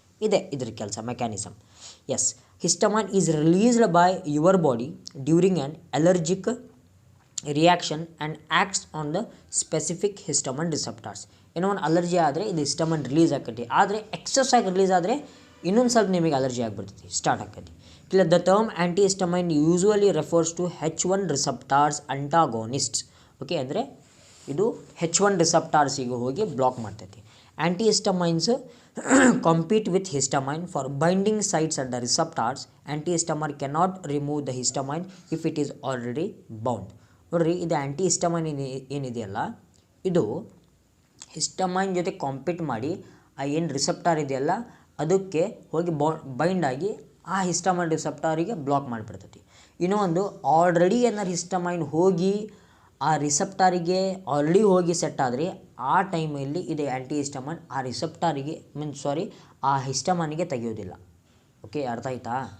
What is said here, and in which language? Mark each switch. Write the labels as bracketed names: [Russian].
[Kannada] ಇದೆ ಇದ್ರ ಕೆಲಸ, mechanism. [English] Yes, histamine is released by your body during an allergic reaction and acts on the specific histamine receptors. [Kannada] ಏನೋ ಒಂದು allergy ಆದರೆ ಇದು ಹಿಸ್ಟಮೈನ್ ರಿಲೀಸ್ ಆಕೈತಿ, ಆದರೆ ಎಕ್ಸಸ್ ಆಗಿ ರಿಲೀಸ್ ಆದರೆ ಇನ್ನೊಂದು ಸ್ವಲ್ಪ ನಿಮಗೆ ಅಲರ್ಜಿ ಆಗಿಬಿಡ್ತೈತಿ, ಸ್ಟಾರ್ಟ್ ಆಕೈತಿ. [English] The term antihistamine usually refers to H1 receptors antagonists. [Kannada] Okay, ಅಂದರೆ ಇದು H1 ರಿಸೆಪ್ಟಾರ್ಸಿಗೆ ಹೋಗಿ ಬ್ಲಾಕ್ ಮಾಡ್ತೈತಿ. [English] Antihistamines compete with histamine for binding sites at the receptors. Antihistamine cannot remove the histamine if it is already bound. [Kannada] ನೋಡ್ರಿ ಇದು ಆ್ಯಂಟಿಹಿಸ್ಟಮೈನ್ ಏನಿದೆಯಲ್ಲ ಇದು histamine ಜೊತೆ compete ಮಾಡಿ ಆ ಏನು ರಿಸೆಪ್ಟಾರ್ ಇದೆಯಲ್ಲ ಅದಕ್ಕೆ ಹೋಗಿ ಬೈಂಡ್ ಆಗಿ ಆ ಹಿಸ್ಟಮೈನ್ ರಿಸೆಪ್ಟಾರಿಗೆ ಬ್ಲಾಕ್ ಮಾಡಿಬಿಡ್ತೈತಿ. ಇನ್ನೂ ಒಂದು ಆಲ್ರೆಡಿ ಏನಾರು ಹಿಸ್ಟಮೈನ್ ಹೋಗಿ ಆ ರಿಸೆಪ್ಟಾರಿಗೆ ಆಲ್ರೆಡಿ ಹೋಗಿ ಸೆಟ್ ಆದರೆ ಆ ಟೈಮಲ್ಲಿ ಇದು ಆ್ಯಂಟಿಹಿಸ್ಟಮೈನ್ ಆ ರಿಸೆಪ್ಟಾರಿಗೆ ಆ ಹಿಸ್ಟಮೈನಿಗೆ ತೆಗೆಯೋದಿಲ್ಲ. ಓಕೆ, ಅರ್ಥ ಆಯ್ತಾ?